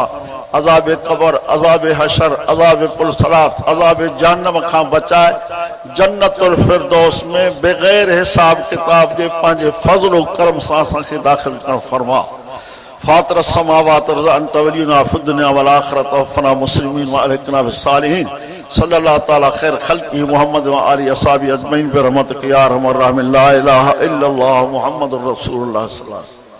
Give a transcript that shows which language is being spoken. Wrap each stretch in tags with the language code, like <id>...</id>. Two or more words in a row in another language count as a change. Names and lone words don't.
<sd>अज़ाब क़ब्र, अज़ाब हशर, अज़ाब पुल सलात, अज़ाब जहन्नम खां बचाए जन्नतुल फिरदौस में बग़ैर हिसाब किताब जे पंहिंजे फज़ल व करम सां असांखे दाख़िल करण फरमा।</sd> <ar>فاطر سماوات رضا أنت ولينا في الدنيا والآخرة توفنا مسلمين و ألحقنا بالصالحين. صلى الله تعالى خير خلقي محمد و آل أصحابي أجمعين برحمتك يا أرحم الراحمين. لا إله إلا الله محمد رسول الله صلى الله عليه وسلم.</ar>